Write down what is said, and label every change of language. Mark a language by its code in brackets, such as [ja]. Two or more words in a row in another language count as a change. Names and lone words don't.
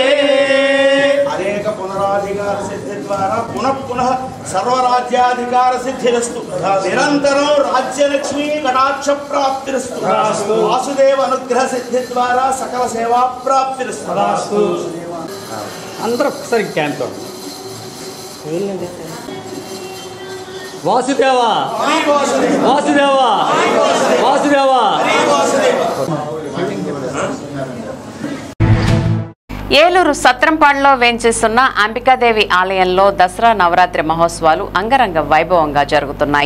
[sa] अनेक पुनराधिकार सिद्धि द्वारा पुनः पुनः सर्वराज्याधिकार सिद्धिरस्तु. निरंतरं राज्यलक्ष्मी कटाक्ष प्राप्तिरस्तु. वासुदेव अनुग्रह सिद्धि द्वारा सकल सेवा प्राप्तिरस्तु. [te] అందరూ ఒకసారి క్యాంప్ వాసుదేవా వాసుదేవా వాసుదేవా. ఏలూరు సత్రంపాడులో వేంచేస్తున్న అంబికాదేవి ఆలయంలో దసరా నవరాత్రి మహోత్సవాలు అంగరంగ వైభవంగా జరుగుతున్నాయి.